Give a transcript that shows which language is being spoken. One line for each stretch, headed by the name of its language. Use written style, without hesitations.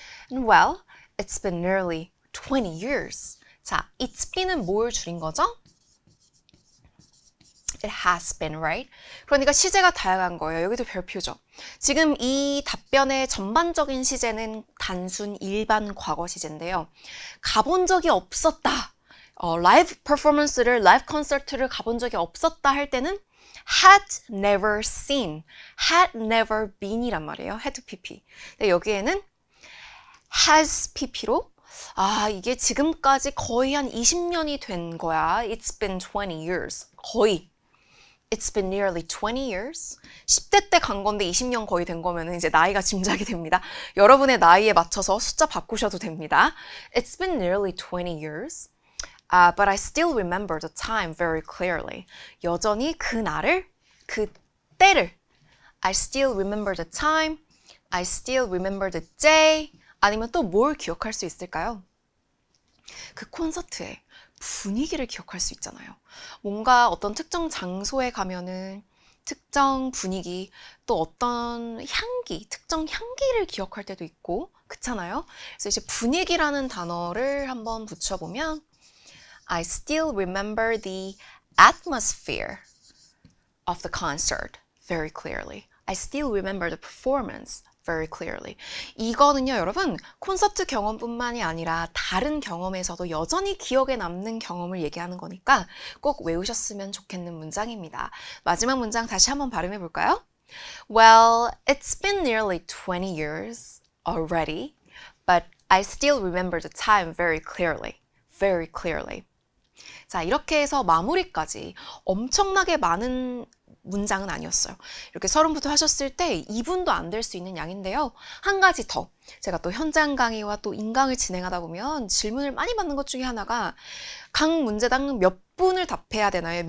English: And well, it's been nearly 20 years.
Korean: 자,
English: it's been
Korean: 은 뭘 줄인 거죠?
English: It has been, right?
Korean: 그러니까 시제가 다양한 거예요. 여기도 별표죠. 지금 이 답변의 전반적인 시제는 단순 일반 과거 시제인데요. 가본 적이 없었다. 라이브 퍼포먼스를, 라이브 콘서트를 가본 적이 없었다 할 때는
English: had never seen, had never been
Korean: 이란 말이에요.
English: had pp.
Korean: 근데 여기에는 has pp로 이게 지금까지 거의 한 20년이 된 거야.
English: It's been 20 years.
Korean: 거의.
English: It's been nearly 20 years.
Korean: 10대 때 간 건데 20년 거의 된 거면 이제 나이가 짐작이 됩니다. 여러분의 나이에 맞춰서 숫자 바꾸셔도 됩니다.
English: It's been nearly 20 years. But I still remember the time very clearly.
Korean: 여전히 그날을, 그 때를.
English: I still remember the time. I still remember the day.
Korean: 아니면 또 뭘 기억할 수 있을까요? 그 콘서트의 분위기를 기억할 수 있잖아요. 뭔가 어떤 특정 장소에 가면은 특정 분위기, 또 어떤 향기, 특정 향기를 기억할 때도 있고, 그렇잖아요. 그래서 이제 분위기라는 단어를 한번 붙여보면
English: I still remember the atmosphere of the concert very clearly. I still remember the performance very clearly.
Korean: 이거는요, 여러분, 콘서트 경험뿐만이 아니라 다른 경험에서도 여전히 기억에 남는 경험을 얘기하는 거니까 꼭 외우셨으면 좋겠는 문장입니다. 마지막 문장 다시 한번 발음해 볼까요?
English: Well, it's been nearly 20 years already, but I still remember the time very clearly. Very clearly.
Korean: 자, 이렇게 해서 마무리까지 엄청나게 많은 문장은 아니었어요. 이렇게 서론부터 하셨을 때 2분도 안 될 수 있는 양인데요. 한 가지 더. 제가 또 현장 강의와 또 인강을 진행하다 보면 질문을 많이 받는 것 중에 하나가 각 문제당 몇 분을 답해야 되나요?